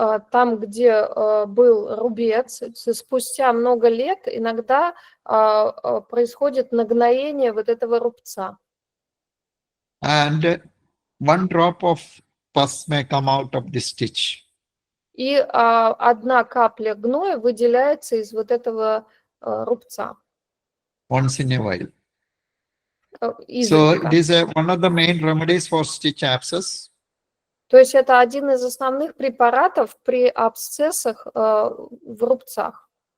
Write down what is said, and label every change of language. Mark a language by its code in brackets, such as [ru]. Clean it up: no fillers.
[ru] Там, где был рубец, спустя много лет иногда происходит нагноение вот этого рубца. [en] And one drop of pus may come out of the stitch. [ru] И одна капля гноя выделяется из вот этого рубца. [en] Once in a while. [ru] Изредка. [en] So it is one of the main remedies for stitch abscess. [ru] То есть это один из основных препаратов при абсцессах в рубцах.